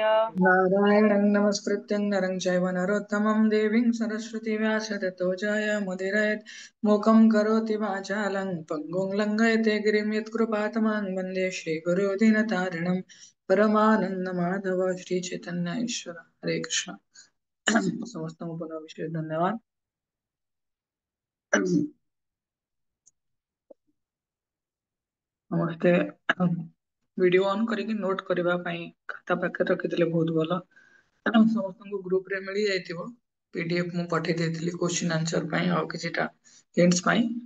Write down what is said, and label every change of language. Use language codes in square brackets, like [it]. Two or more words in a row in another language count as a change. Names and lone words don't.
[sa] नारायणं नमस्कृत्यं नरं चैव नरोत्तमं देवीं सरस्वती व्यास ततो जयमुदीरयेत्। मूकं करोति वाचालं पङ्गुं लङ्घयते गिरिं यत्कृपातमां वन्दे श्रीगुरो दीनतारिणं परमानन्दमाधव श्रीचैतन्य ईश्वर। [or] ହରେ କୃଷ୍ଣ। ସମସ୍ତ ପୁନଃ ବିଶେଷ ଧନ୍ୟବାଦ। ସମସ୍ତେ [en] video on [or] କରିକି ନୋଟ୍ କରିବା ପାଇଁ ଖାତା ପାଖରେ ରଖିଥିଲେ ବହୁତ ଭଲ। ସମସ୍ତଙ୍କୁ ଗ୍ରୁପ ରେ ମିଳି ଯାଇଥିବ ପିଡିଏଫ ମୁଁ ପଠେଇ ଦେଇଥିଲି [en] question answer [or] ପାଇଁ ଆଉ କିଛିଟା ହିଣ୍ଟସ୍ ପାଇଁ।